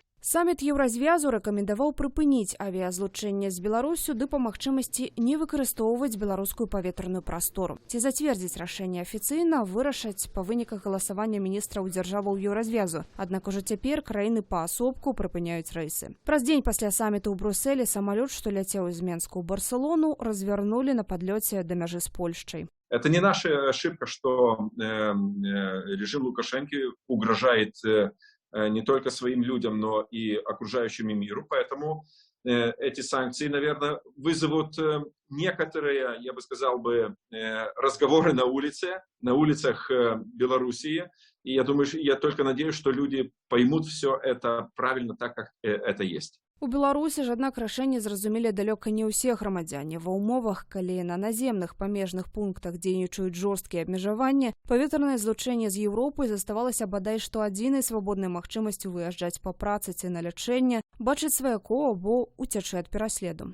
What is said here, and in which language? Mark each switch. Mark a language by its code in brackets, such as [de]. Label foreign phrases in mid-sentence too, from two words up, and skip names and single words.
[be] Саміт Еўразвязу рэкамендаваў прыпыніць авіязлучэнне з Беларусю ды па магчымасці не выкарыстоўваць беларускую паветраную прастору. Ці зацвердзіць рашэнне афіцыйна, вырашаць па выніках галасавання міністраў дзяржаваў Еўразвязу. Аднак ужо цяпер краіны паасобку прыпыняюць рэйсы. Праз дзень пасля саміту ў Брусэлі самалёт, што ляцеў з Менску ў Барселону, развярнулі на падлёце да мяжы з Польшчай. [ru] Это не наша ошибка, что режим Лукашенко угрожает не только своим людям, но и окружающему миру. Поэтому эти санкции, наверное, вызовут некоторые, я бы сказал, разговоры на улицах Белоруссии. И я думаю, я только надеюсь, что люди поймут все это правильно так, как это есть. [be] У Беларусі ж, аднак, рашэнне зразумелі далёка не ўсе грамадзяне. Ва ўмовах, калі на наземных памежных пунктах дзейнічаюць жорсткія абмежаванні, паветранае злучэнне з Еўропай заставалася бадай што адзінай свабоднай магчымасцю выязджаць па працы ці на лячэнне, бачыць сваякоў або уцячы ад пераследу.